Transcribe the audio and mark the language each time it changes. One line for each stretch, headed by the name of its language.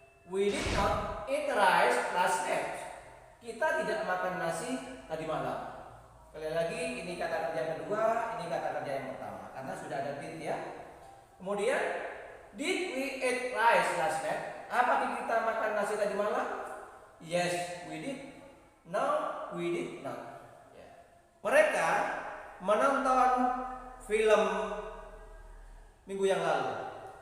English: We did not eat rice last night.
Indonesian: Kita tidak makan nasi tadi malam. Sekali lagi, ini kata kerja kedua, ini kata kerja yang pertama, karena sudah ada did ya. Kemudian,
English: did we eat rice last night?
Indonesian: Apakah kita makan nasi tadi malam?
English: Yes, we did. No, we did not.
Indonesian: Mereka menonton film minggu yang lalu.